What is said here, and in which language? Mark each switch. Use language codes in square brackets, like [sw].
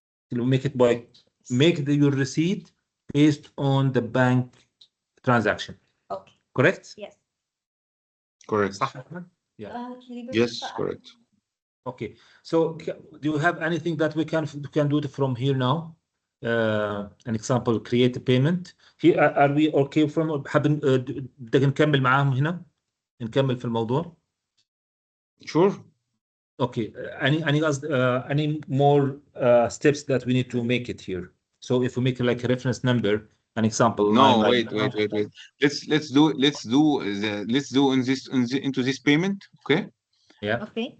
[en] You make it your receipt based on the bank transaction. Okay. Correct? Yes. Correct. Yeah. Yes, correct. Okay. So do you have anything that we can do it from here now? An example, create a payment. Here are we okay from [ar] حابين بدك نكمل معاهم هنا؟ نكمل في الموضوع. [en] Sure. Okay. Any more steps that we need to make it here? So if we make like a reference number, an example. No, wait. Let's do into this payment. Okay. Yeah. Okay.